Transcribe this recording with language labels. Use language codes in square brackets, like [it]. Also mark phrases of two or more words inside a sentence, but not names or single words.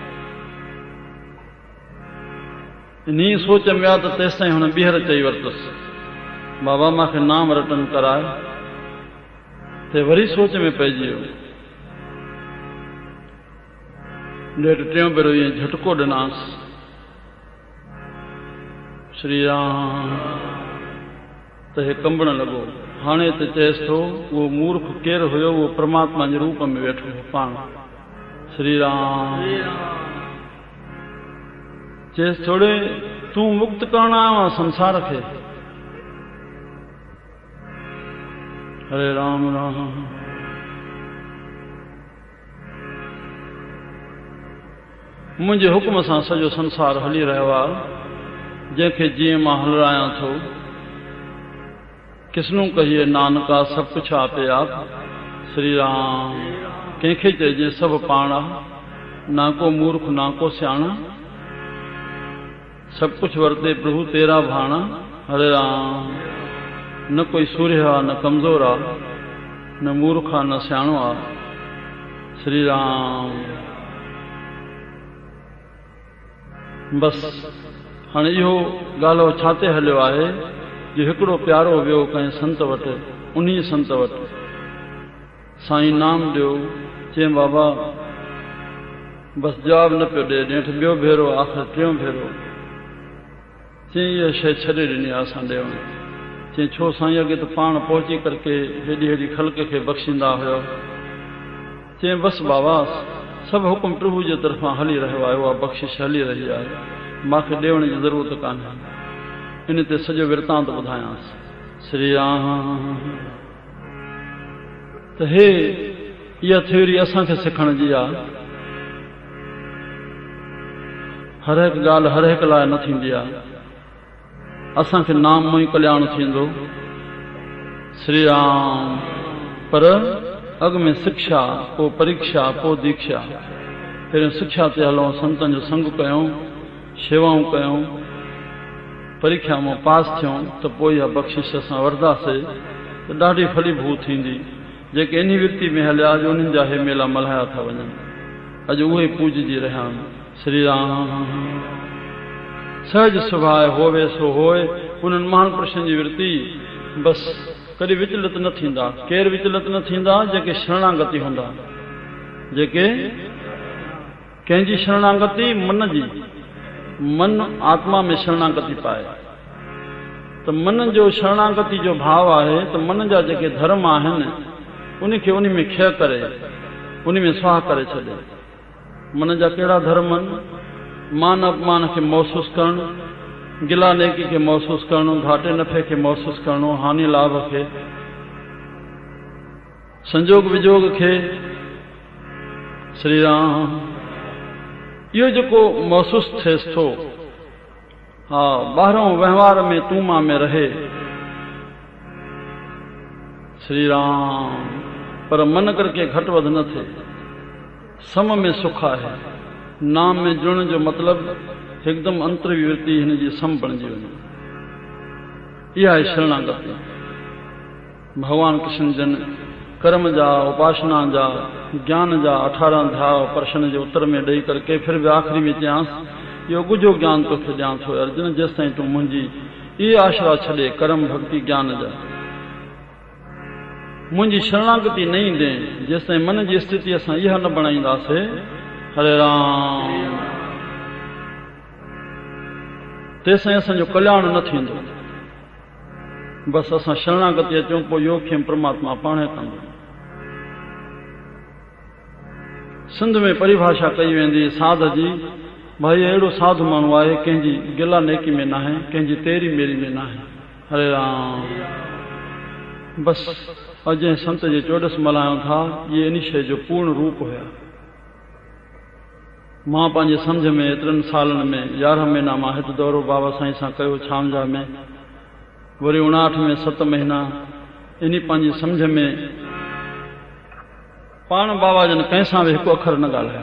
[sd] इन्ही सोच में आहे त तेसि ताईं हुन ॿीहर चई वरितुसि, बाबा मूंखे नाम रटन कराए। ते वरी सोच में पइजी वियो। ॾेढ टियों भेरो ईअं झटको ॾिनासि। श्री राम। त हे कंबण लॻो। हाणे त चएसि थो उहो मूर्ख केरु हुयो, उहो परमात्मा जे रूप में वेठो हो पाण। श्री राम। चएसि थोड़े तूं मुक्त करण आयो आहे संसार खे। हरे राम राम। मुंहिंजे हुकुम सां सॼो संसार हली रहियो आहे, जंहिंखे जीअं मां हलायां थो। [pa] ਕਿਸਨੂੰ ਕਹੀਏ ਨਾਨਕਾ ਸਭ ਕੁਝ ਆਪੇ ਆਪ। [sd] श्री राम। कंहिंखे चइजे सभु पाण आहे, [pa] ਨਾ ਕੋ ਮੂਰਖ ਨਾ ਕੋ ਸਿਆਣਾ। ਸਭ ਕੁਝ ਵਰਤੇ ਪ੍ਰਭੂ ਤੇਰਾ ਭਾਣਾ। [sd] हरे राम। न कोई सूर्य आहे, न कमज़ोर आहे, न मूर्ख आहे, न सियाणो आहे। श्री राम। बस हाणे इहो ॻाल्हि छा ते हलियो आहे जो हिकिड़ो प्यारो वियो कंहिं संत वटि। उन्ही संत वटि साईं नाम ॾियो। चईं बाबा बसि जवाब न पियो ॾे। ॾेठि ॿियो भेरो, आख़िर टियों भेरो चईं इहा शइ छॾे ॾिनी आहे असां ॾियण। चईं छो साईं, अॻे त पाण पहुची करके हेॾी हेॾी ख़ल्क खे बख़्शींदा हुयो। चईं बसि बाबा सभु हुकुम प्रभु जे तरफ़ां हली रहियो आहे, उहा बख़्शिश हली रही आहे, मूंखे ॾियण जी ज़रूरत कान्हे। इन ते सॼो वृतांत ॿुधायांसि। श्री राम। त हे इहा थ्योरी असांखे सिखण जी आहे। हर हिकु ॻाल्हि हर हिकु लाइ न थींदी आहे। असांखे नाम मों ई कल्याण थींदो। श्री राम। पर अॻ में शिक्षा, पोइ परीक्षा, पोइ दीक्षा। पहिरियों शिक्षा ते हलूं, संतनि जो संग कयूं, शेवाऊं कयूं, परीक्षा में पास थियूं त पोइ इहा बख़्शिश असां वरदासीं त ॾाढी फलीभूत थींदी। जेके इन वृत्ति में हलिया अॼु उन्हनि जा हे मेला मल्हाया था वञनि, अॼु उहे पूॼजी रहिया आहिनि। [pa] ਸ੍ਰੀ ਰਾਮ। ਸਹਜ ਸੁਭਾਵ ਹੋਵੇ ਸੋ ਹੋਏ। [sd] उन्हनि महान पुरुषनि जी वृत्ति बसि कॾहिं विचलित न थींदा। केरु विचलित न थींदा? जेके शरणागति हूंदा, जेके कंहिंजी शरणागति मन जी, मन आत्मा में शरणागति पाए त मन जो शरणागति जो भाव आहे त मन जा जेके धर्म आहिनि उनखे उन में क्षय करे, उन में स्वाह करे छॾे। मन जा कहिड़ा धर्म आहिनि? मान अपमान खे महसूस करणु, गिला नेकी खे महसूस करणु, घाटे नफ़े खे महसूस करणु, हानि लाभ खे, संजोग विजोग खे। श्री राम। इहो जेको महसूस थिएसि थो, हा, ॿाहिरों व्यवहार में तूं मां में रहे। श्री राम। पर मन करके घटि वधि न थिए, सम में सुख आहे। नाम में जुड़ण जो मतिलबु हिकदमि अंतरी वृत्ति हिन जी सम बणिजी वञे। इहा आहे शरणागति। भगवान कृष्ण जन कर्म जा, उपासना जा, ज्ञान जा 18 अध्याय प्रश्न जे उत्तर में ॾेई करके [hi] फिर भी [sd] आख़िरी में चयांसि, इहो गुझो ज्ञान तोखे ॾियां थो अर्जुन, जेसि ताईं तूं मुंहिंजी इहे आशरा छॾे, कर्म भक्ति ज्ञान जा, मुंहिंजी शरणागति न ईंदे, जेसि ताईं मन जी स्थिति असां इहा न बणाईंदासीं। हरे राम। तेसिताईं असांजो कल्याण न थींदो। बसि असां शरणागति अचूं, पोइ योग खे परमात्मा पाणे कंदो। सिंध में परिभाषा कई वेंदी साध जी, भाई अहिड़ो साधु माण्हू आहे कंहिंजी गिला नेकी में न आहे, कंहिंजी तेरी मेरी में न आहे। हरे राम। बसि अॼु जंहिं संत जे चोॾस मल्हायूं था, इहे इन शइ जो पूर्ण रूप हुया। मां पंहिंजे सम्झ में एतिरनि सालनि में 11 महीना मां हिकु दौरो बाबा साईं सां कयो छामझा में, वरी 59 में 7 महीना, इन पंहिंजी सम्झ में पाण बाबा जन कंहिंसां बि हिकु अखर न ॻाल्हायो।